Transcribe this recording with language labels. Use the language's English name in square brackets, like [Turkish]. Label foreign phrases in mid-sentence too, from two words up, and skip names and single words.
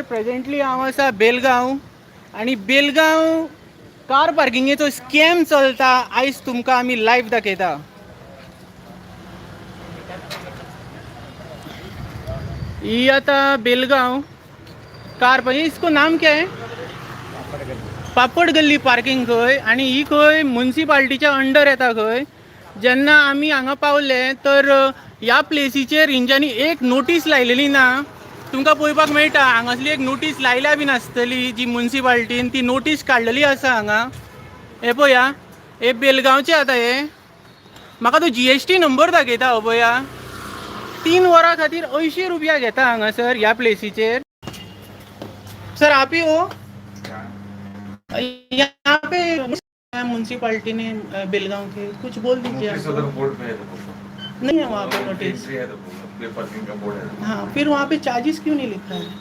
[Konkani] प्रेझेंटली हांव आसा बेलगांव आणि बेलगांव कार पार्किंगेचो स्कॅम चलता. आयज तुमकां आमी लायव्ह दाखयता. ही आता बेलगांव कार पार्किंग. [Hindi] इसको नाम क्या है? [Konkani] पापड गल्ली पार्किंग खंय. आणि ही खंय म्युन्सिपाल्टीच्या अंडर येता. खंय जेन्ना आमी हांगा पावले तर ह्या प्लेसीचेर हेंच्यांनी एक नोटीस लायलेली ना. तुमकां पळोवपाक मेळटा हांगासली एक नोटीस लायल्या बीन आसतली जी म्युन्सिपाल्टीन ती नोटीस काडलेली आसा हांगा. हे पळया हे बेलगांवचे आता हे. म्हाका तो GST नंबर दाखयता हो पळया. 3 वरां खातीर 80 रुपया घेता हांगासर ह्या प्लेसीचेर. [Hindi] सर आप ही हो? यहाँ पे म्युन्सिपाल्टी ने बेलगांव के कुछ बोल दीजिए. नहीं है वहाँ पे नोटिस. पार्किंग का बोर्ड है. हाँ, फिर वहाँ पे चार्जेस क्यों नहीं लिखा है?